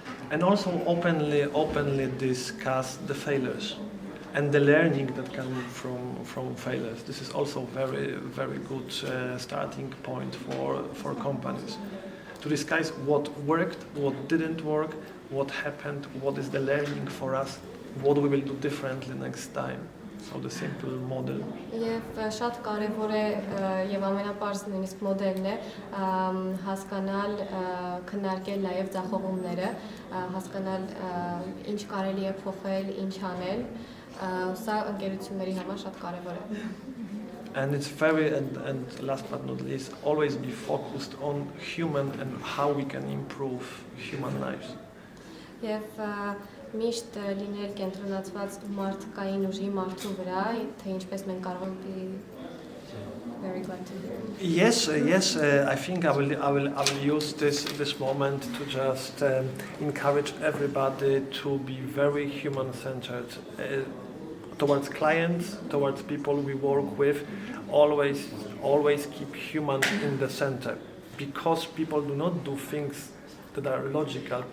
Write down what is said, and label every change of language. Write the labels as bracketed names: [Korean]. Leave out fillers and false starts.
[English] And also openly discuss the failures and the learning that comes from failures. This is also very, very good starting point for companies to discuss what worked, what didn't work, what happened, what is the learning for us, what we will do differently next time. So the simple model. [Armenian] Եվ շատ կարևոր է եւ ամենապարզ նույնիսկ մոդելն է հասկանալ, քննարկել նաեւ ձախողումները, հասկանալ ինչ կարելի է փոխել, ինչ անել, սա ընկերությունների համար շատ կարևոր է. [English] And it's and last but not least, always be focused on human and how we can improve human lives. [Armenian] Եվ միշտ լինել կենտրոնացված մարդկային ուժի մարդու վրա, թե ինչպես մենք կարող ենք [English] very glad to hear. Yes. I think I will use this moment to just encourage everybody to be very human-centered towards clients, towards people we work with. Always keep human in the center, because people do not do things that are logical.